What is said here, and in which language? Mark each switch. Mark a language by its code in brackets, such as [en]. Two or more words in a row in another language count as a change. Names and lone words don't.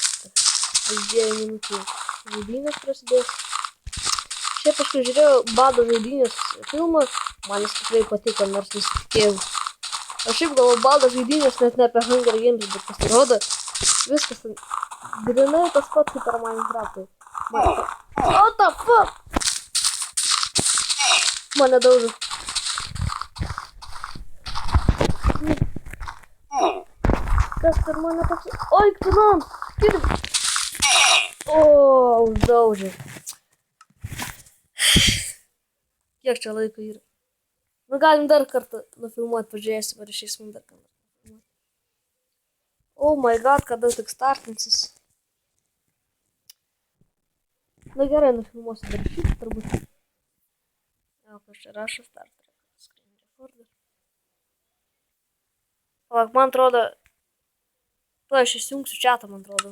[lt] 2 minučių žaidynės prasidės. Šiaip aš žiūrėjau Bado žaidynės filmą, man jis tikrai patiko, nors nesitikėjau. Aš šiaip galvoju Bado žaidynės net ne apie Hunger Games, bet pasirodo viskas ten grinai tas pats kaip per Minecraft'ai. [en] What the fuck? [lt] Mane daužo. Kas per mane toks? Oi, kvinom! Skirm! O, uždaužė. Kiek čia laiko yra? Nu, galim dar kartą nufilmuoti, pažiūrėsim, ar išeis mums dar kartą nufilmuoti. [en] Oh my god, [lt] kada tik startinsis. Na gerai, nufilmuosiu dar šitą turbūt. O, kas čia rašo starterį. [en] Screen recorder. [lt] Palauk, man atrodo, tuo aš įsijungsiu chatą, man atrodo.